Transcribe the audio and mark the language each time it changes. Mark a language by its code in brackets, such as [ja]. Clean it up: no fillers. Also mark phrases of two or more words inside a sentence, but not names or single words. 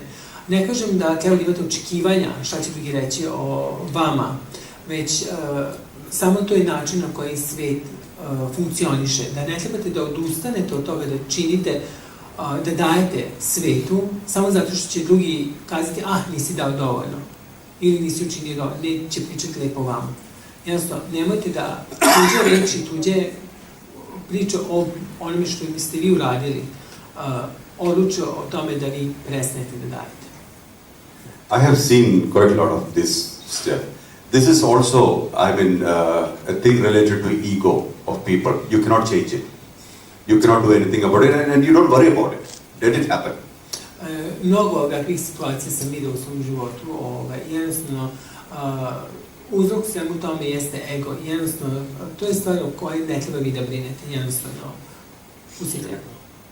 [sr] Ne kažem da treba da imate očekivanja, šta će drugi reći o vama, već samo to je način na koji svet funkcioniše, da ne trebate da odustanete od toga da činite, da dajete svetu, samo zato što će drugi kazati, nisi dao dovoljno, ili nisi učinio dovoljno, neće pričati lepo vama. Jednostavno, nemojte da tuđe reči, tuđe priče o onome što biste vi uradili, odluče o tome da vi prestanete da dajete. [en] I have seen quite a lot of this stuff. This is also, a thing related to ego of people. You cannot change it. You cannot do anything about it, and you don't worry about it. Let it happen. [sr] Mnogo ovakvih situacija sam vidio u svom životu. Jednostavno, uzrok svemu tome jeste ego. Jednostavno, to je stvar o kojoj ne treba vi da brinete. Jednostavno, pustite.